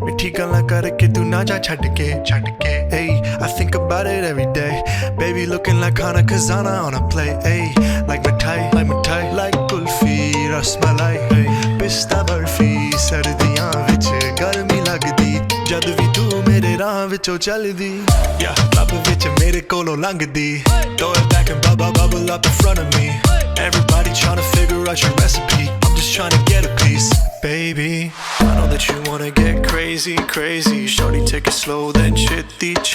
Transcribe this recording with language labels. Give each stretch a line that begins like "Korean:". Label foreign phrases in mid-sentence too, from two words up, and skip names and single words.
Punjabi: ਮਿੱਠੀ ਗੱਲਾਂ ਕਰਕੇ ਤੂੰ ਨਾ ਜਾ ਛੱਡ ਕੇ
English: Hey, I think about it every day. Baby looking like Khana Khazana on a plate. Hey, like mithai, like kulfi, rasmalai.
Punjabi: Hey, ਪਿਸਤਾ ਬਰਫ਼ੀ, ਸਰਦੀਆਂ ਵਿੱਚ ਗਰਮੀ ਲੱਗਦੀ. ਜਦ ਵੀ ਤੂੰ ਮੇਰੇ ਰਾਹ ਵਿੱਚੋਂ ਚੱਲਦੀ.
English: Yeah,
Punjabi: club ਵਿੱਚ ਮੇਰੇ ਕੋਲੋਂ ਲੰਘਦੀ.
English: Throw it back and bubble up in front of me. Everybody tryna figure out your recipe. I'm just tryna get a piece. Baby, I know that you wanna get crazy. Shorty, take it slow, then chitty.